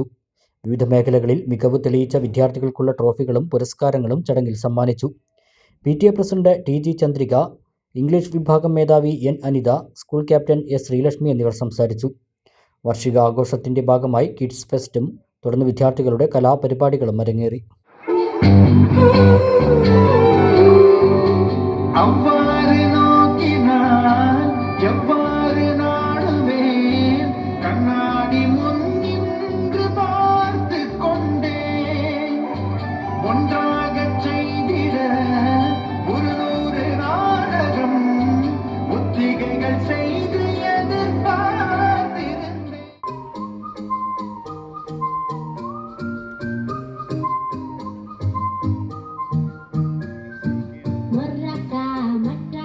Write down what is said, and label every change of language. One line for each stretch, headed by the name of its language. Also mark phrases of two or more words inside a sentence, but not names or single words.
Malayalam: വിവിധ മേഖലകളിൽ മികവ് തെളിയിച്ച വിദ്യാർത്ഥികൾക്കുള്ള ട്രോഫികളും പുരസ്കാരങ്ങളും ചടങ്ങിൽ സമ്മാനിച്ചു. PTA പ്രസിഡന്റ് TG ചന്ദ്രിക, ഇംഗ്ലീഷ് വിഭാഗം മേധാവി N അനിത, സ്കൂൾ ക്യാപ്റ്റൻ S ശ്രീലക്ഷ്മി എന്നിവർ സംസാരിച്ചു. വാർഷിക ആഘോഷത്തിന്റെ ഭാഗമായി കിഡ്സ് ഫെസ്റ്റും തുടർന്ന് വിദ്യാർത്ഥികളുടെ കലാപരിപാടികളും അരങ്ങേറി.
Tamil: அவ்வாறு நோக்கினான் எவ்வாறு நாடுவேன் கண்ணாடி முன் நின்று பார்த்து கொண்டேன் ஒன்றாக செய்திட 100 நாடகம் ஒத்திகைகள் செய்து எதிர்பார்த்திருந்தேன். Meraka